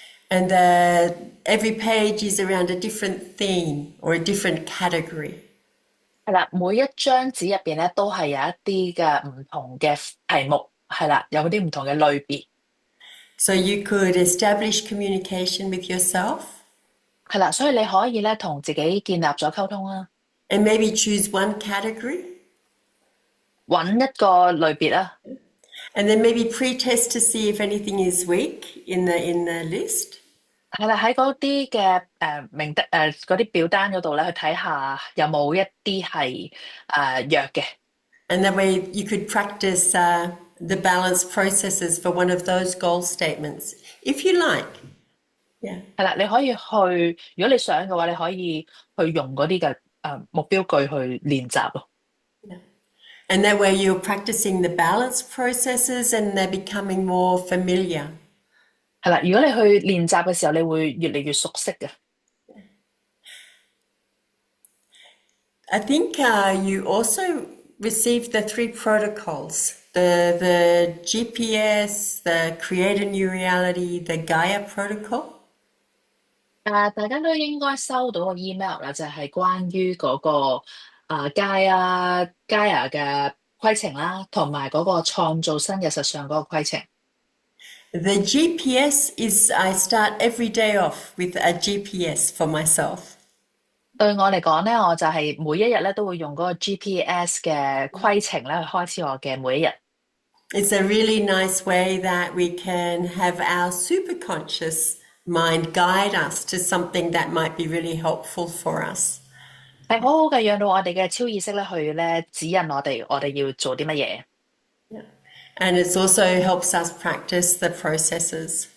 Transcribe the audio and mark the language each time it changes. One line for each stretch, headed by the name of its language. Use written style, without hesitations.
English: And every page is around a different theme or a different category.
Cantonese: 係啦，每一張紙入邊咧都係有一啲嘅唔同嘅題目，係啦，有啲唔同嘅類別。
English: So you could establish communication with yourself
Cantonese: 係啦，所以你可以咧同自己建立咗溝通啦，
English: and maybe choose one category
Cantonese: 揾一個類別啦，
English: and then maybe pre-test to see if anything is weak in the list.
Cantonese: 係啦，喺嗰啲嘅嗰啲表單嗰度咧去睇下有冇一啲係弱嘅。
English: And that way you could practice the balance processes for one of those goal statements, if you like. Yeah.
Cantonese: 係啦，你可以去，如果你想嘅話，你可以去用嗰啲嘅目標句去練習咯。
English: And that way you're practicing the balance processes and they're becoming more familiar.
Cantonese: 係啦，如果你去練習嘅時候，你會越嚟越熟悉嘅。
English: I think you also received the 3 protocols, the GPS, the Create a New Reality, the Gaia protocol.
Cantonese: 大家都應該收到個 email 啦，就係關於嗰個Gaia 嘅規程啦，同埋嗰個創造新嘅實相嗰個規程。
English: The GPS is I start every day off with a GPS for myself.
Cantonese: 對我嚟講咧，我就係每一日咧都會用嗰個 GPS 嘅規程咧去開始我嘅每一日。
English: It's a really nice way that we can have our superconscious mind guide us to something that might be really helpful for us.
Cantonese: 係好好嘅，讓到我哋嘅超意識咧去咧指引我哋要做啲乜嘢。
English: And it also helps us practice the processes.